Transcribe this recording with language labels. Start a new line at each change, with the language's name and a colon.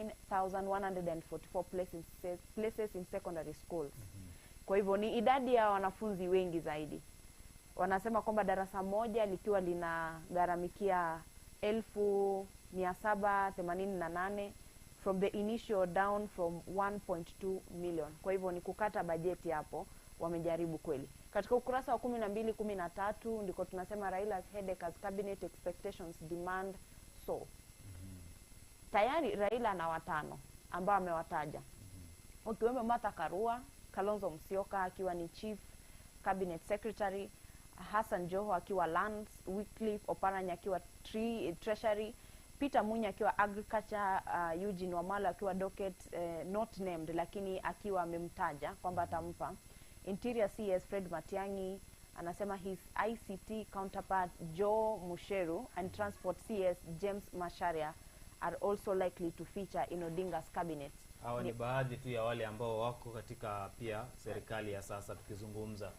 English: 1,489,144 places in secondary schools.
Swahili: Kwa hivyo ni idadi ya wanafunzi wengi zaidi. Wanasema kwamba darasa moja likiwa lina gharamikia
English: 1,788 from the initial down from 1.2 million.
Swahili: Kwa hivyo ni kukata bajeti hapo, wamejaribu kweli. Katika ukurasa wa 12, 13 ndiko tunasema
English: Raila's headache as cabinet expectations demand so.
Swahili: Tayari Raila na watano ambao amewataja. Ukiwemo Martha Karua, Kalonzo Musyoka akiwa ni chief cabinet secretary, Hassan Joho akiwa lands, Wycliffe Oparanya akiwa treasury, Peter Munya akiwa agriculture, Eugene Wamalwa akiwa docket,
English: not named
Swahili: lakini akiwa amemtaja kwamba atampa.
English: Interior CS Fred Matiang'i anasema his ICT counterpart Joe Musheru and Transport CS James Masharia are also likely to feature in Odinga's cabinet.
Swahili: Hawa ni baadhi tu ya wale ambao wako katika pia serikali ya sasa tukizungumza.